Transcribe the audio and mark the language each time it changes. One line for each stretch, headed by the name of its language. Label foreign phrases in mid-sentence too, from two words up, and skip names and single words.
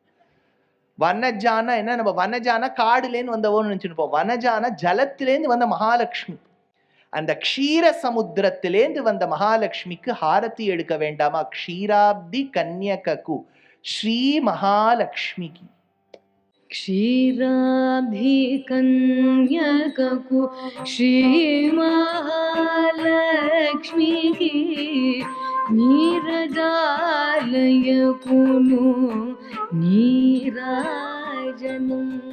Tamil: வனஜானா என்ன? நம்ம வனஜானா காடுலேருந்து வந்தவோன்னு நினைச்சுருப்போம். வனஜானா ஜலத்திலேருந்து வந்த மகாலட்சுமி. அந்த க்ஷீர சமுத்திரத்திலேந்து வந்த மகாலட்சுமிக்கு ஹாரதி எடுக்க வேண்டாமா?
Telugu: క్షీరాబ్ధి కన్యకకు
Tamil: ஸ்ரீ மகாலட்சுமிக்கு.
Telugu: క్షీరాబ్ధి కన్యకకు శ్రీ మహాలక్ష్మి కి నీరజాలయ కును నీరాజనం.